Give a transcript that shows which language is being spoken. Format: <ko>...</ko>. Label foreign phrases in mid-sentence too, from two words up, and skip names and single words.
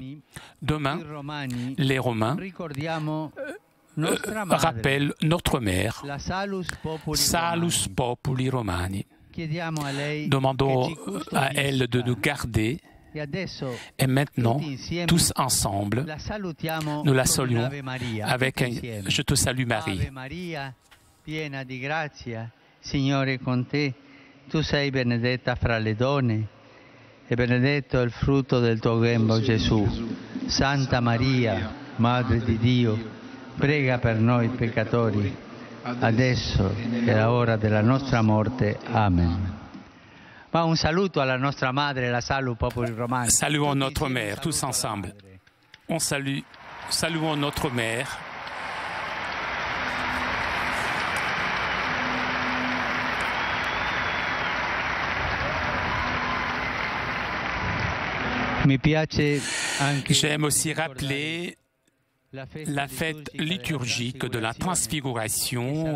<fr>Demain, les Romains rappellent notre mère, Salus Populi Romani. Demandons à elle de nous garder et maintenant, tous ensemble, nous la saluons avec un « Je te salue Marie ».</fr> <it>Piena di grazia, Signore è con te, tu sei benedetta fra le donne e benedetto è il frutto del tuo grembo Gesù. Santa Maria, Madre di Dio, prega per noi peccatori, adesso è l'ora della nostra morte. Amen. Ma un saluto alla nostra madre, la Salus Populi Romani.</it> <fr>Saluons notre mère, tous ensemble. On saluons notre mère. J'aime aussi rappeler la fête liturgique de la Transfiguration</fr>